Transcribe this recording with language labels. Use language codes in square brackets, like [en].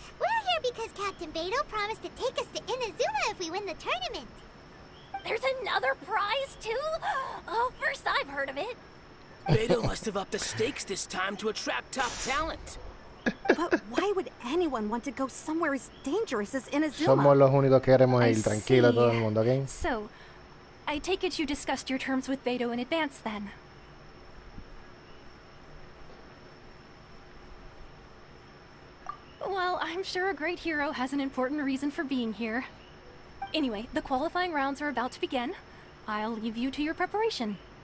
[en] We're here because Captain Beidou promised to take us to Inazuma if we win the tournament. There's another prize, too? Oh, first I've heard of it. Beidou must have upped the stakes this time to attract top talent. But why would anyone want to go somewhere as dangerous as Inazuma? [es] Somos los únicos que queremos ir tranquilo todo el mundo, ¿ok? [en] So, I take it you discussed your terms with Beidou in advance, then? Well, I'm sure a great hero has an important reason for being here. Anyway, the qualifying rounds are about to begin. I'll leave you to your preparation.